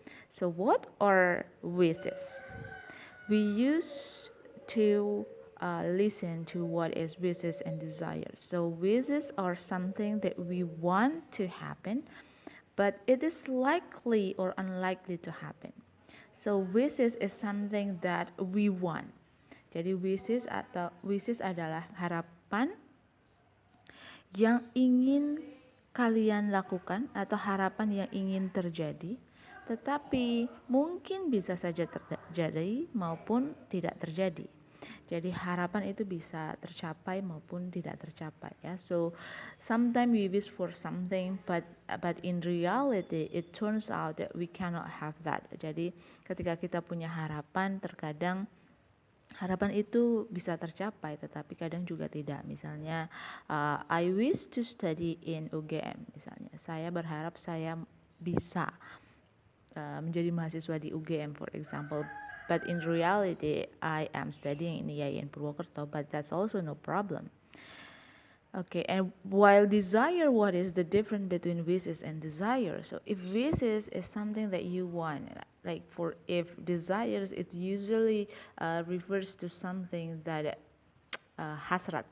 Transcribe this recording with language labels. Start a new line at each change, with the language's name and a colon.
English: So what are wishes? We used to listen to what is wishes and desires. So wishes are something that we want to happen, but it is likely or unlikely to happen. So wishes is something that we want.
Indonesian: Jadi wishes adalah harapan yang ingin kalian lakukan atau harapan yang ingin terjadi, tetapi mungkin bisa saja terjadi maupun tidak terjadi. Jadi harapan itu bisa tercapai maupun tidak tercapai ya.
English: So sometimes we wish for something but in reality it turns out that we cannot have that.
Indonesian: Jadi ketika kita punya harapan, terkadang harapan itu bisa tercapai tetapi kadang juga tidak. Misalnya
English: I wish to study in UGM
Indonesian: misalnya. Saya berharap saya bisa menjadi mahasiswa di UGM
English: for example. But in reality I am studying in IAIN Purwokerto, but that's also no problem. Okay, and while desire, what is the difference between wishes and desire? So if wishes is something that you want, like for if desires, it usually refers to something that hasrat.